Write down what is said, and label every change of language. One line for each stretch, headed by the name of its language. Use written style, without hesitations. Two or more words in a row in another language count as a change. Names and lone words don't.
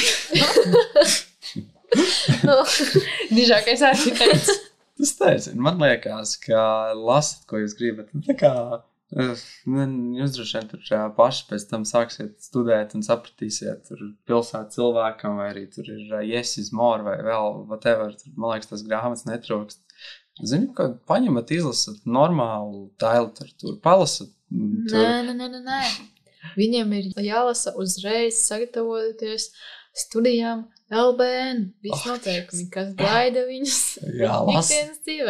Latvian: Dižākais arhitekts. Tas nezinu, man liekas, ka lasat, ko jūs gribat. Tā kā jūs droši vien tur paši pēc tam sāksiet studēt un sapratīsiet tur pilsētu cilvēkam, vai arī tur ir
English: yes is more
Latvian: vai vēl whatever. Tur, man liekas, tas grāmatas netrūkst. Zinu, ka paņemat, izlasat normālu literatūru, palasat. Nē. Viņiem ir jālasa uzreiz, sagatavoties studijām LBN. Viss noteikumi, kas gaida viņus ikdienas dzīvē.